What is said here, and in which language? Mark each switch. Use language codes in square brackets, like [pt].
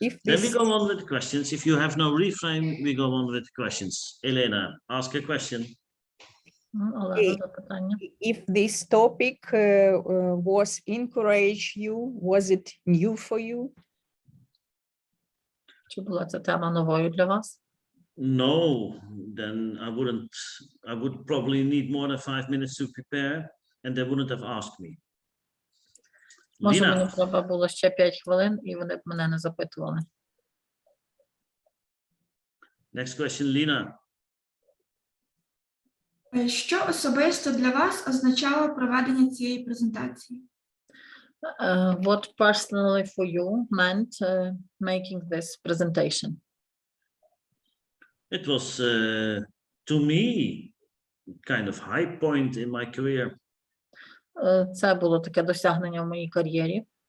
[en] Then we go on with the questions. If you have no reframe, we go on with the questions. Elena, ask a question. [uk] Олена, запитання. [en] If this topic was encourage you, was it new for you? [uk] Чи була ця тема новою для вас? [en] No, then I would probably need more than 5 minutes to prepare, and they wouldn't have asked me. [uk] Може, [en] Lina. [uk] мені треба було ще 5 хвилин, і вони б мене не запитували. [en] Next question, Lina. [uk] Що особисто для вас означало проведення цієї презентації? [en] What personally for you meant making this presentation? It was, to me, kind of high point in my career. [uk] Це було таке досягнення в моїй кар'єрі.